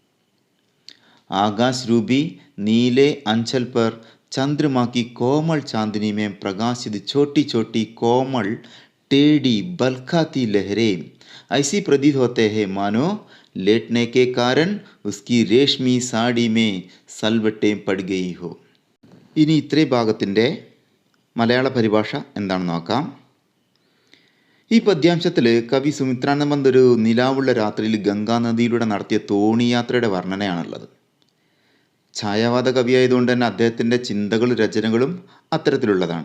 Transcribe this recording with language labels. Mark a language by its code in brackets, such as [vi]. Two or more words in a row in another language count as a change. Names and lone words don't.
[hi] आकाश रूपी नीले अंचल पर चंद्रमा की कोमल चांदनी में प्रकाशित छोटी छोटी कोमल टेढ़ी बलखाती लहरें ऐसी प्रतीत होते हैं मानो लेटने के कारण उसकी रेशमी साड़ी में सलവട്ടെं पड़ गई हो। [ml] ഇനി ഇത്രയും ഭാഗത്തിൻ്റെ മലയാള പരിഭാഷ എന്താണെന്ന് നോക്കാം. ഈ പദ്യാംശത്തിൽ കവി സുമിത്രാനന്ദ ഒരു നിലാവുള്ള രാത്രിയിൽ ഗംഗാനദിയിലൂടെ നടത്തിയ തോണിയാത്രയുടെ വർണ്ണനയാണുള്ളത്. ഛായാവാദ കവിയായതുകൊണ്ട് തന്നെ അദ്ദേഹത്തിൻ്റെ ചിന്തകളും രചനകളും അത്തരത്തിലുള്ളതാണ്.